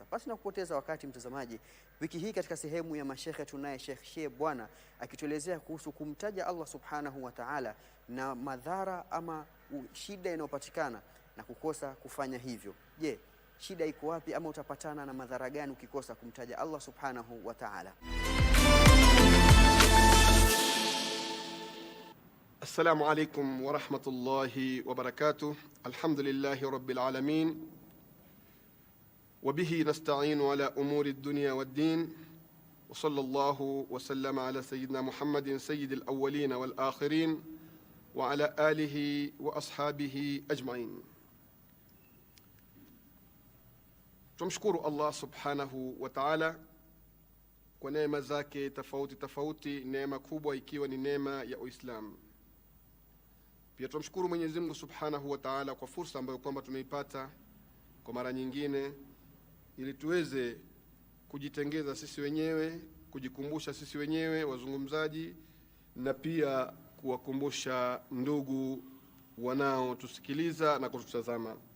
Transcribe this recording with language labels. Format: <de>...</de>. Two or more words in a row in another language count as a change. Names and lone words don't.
<sw>Basi na kupoteza wakati mtazamaji, wiki hii katika sehemu ya mashekhe tunaye Sheikh Bwana akituelezea kuhusu kumtaja Allah</sw> <ar>سبحانه وتعالى</ar> <sw>na madhara ama shida inayopatikana na kukosa kufanya hivyo. Je, shida iko wapi ama utapatana na madhara gani ukikosa kumtaja Allah</sw> <ar>سبحانه وتعالى? السلام عليكم ورحمة الله وبركاته. الحمد لله رب العالمين وبه نستعين على أمور الدنيا والدين وصلى الله وسلم على سيدنا محمد سيد الأولين والآخرين وعلى آله وأصحابه أجمعين.</ar> <sw>تمشكر</sw> <ar>الله سبحانه وتعالى</ar> <sw>kwa neema zake tofauti tofauti, neema kubwa ikiwa ni neema ya Uislamu. Pia tumshukuru Mwenyezi Mungu</sw> <ar>سبحانه وتعالى</ar> <sw>kwa fursa ambayo kwamba tumeipata kwa mara nyingine, ili tuweze kujitengeza sisi wenyewe, kujikumbusha sisi wenyewe wazungumzaji, na pia kuwakumbusha ndugu wanao tusikiliza na kututazama.</sw>